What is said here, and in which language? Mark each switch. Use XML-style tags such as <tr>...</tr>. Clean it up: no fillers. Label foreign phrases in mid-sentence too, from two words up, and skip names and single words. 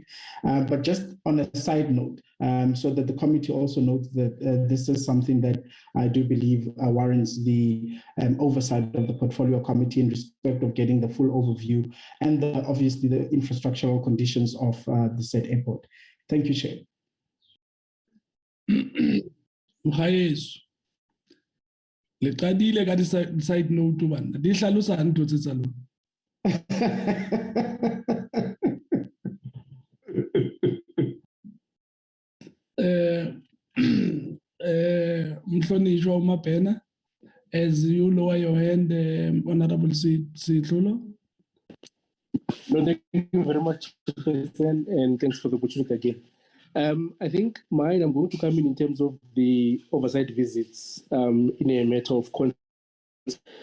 <en>But just on a side note, so that the committee also notes that this is something that I do believe warrants the oversight of the portfolio committee in respect of getting the full overview and obviously the infrastructural conditions of the said airport. Thank you, Chair.</en> <st>Le qadile ka di</st> <en>side note</en> <st>bana di hlalosa ntho tse tsa lona.</st> <zu>Mhlonishwa uMabhena,</zu> <en>as you lower your hand, Honorable Sitlulo. No, thank you very much, President, and thanks for the opportunity again. I think mine, I'm going to come in terms of the oversight visits in a matter of context.</en>